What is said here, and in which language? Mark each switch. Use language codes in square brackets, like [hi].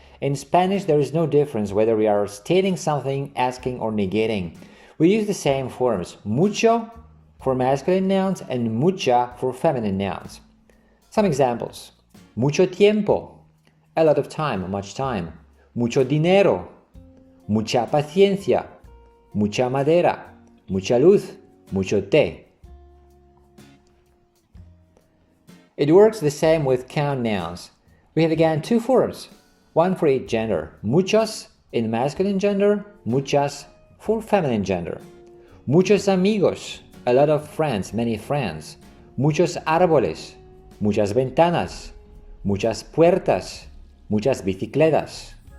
[en] In Spanish, there is no difference whether we are stating something, asking, or negating. We use the same forms, mucho for masculine nouns and mucha for feminine nouns. Some examples. [es] Mucho tiempo, [en] a lot of time, much time. [es] Mucho dinero, mucha paciencia, mucha madera, mucha luz, mucho té. [en] It works the same with count nouns. We have again two forms, one for each gender. Muchos in masculine gender, muchas for feminine gender. [es] Muchos amigos, [en] a lot of friends, many friends. [es] Muchos árboles, muchas ventanas, muchas puertas, muchas bicicletas.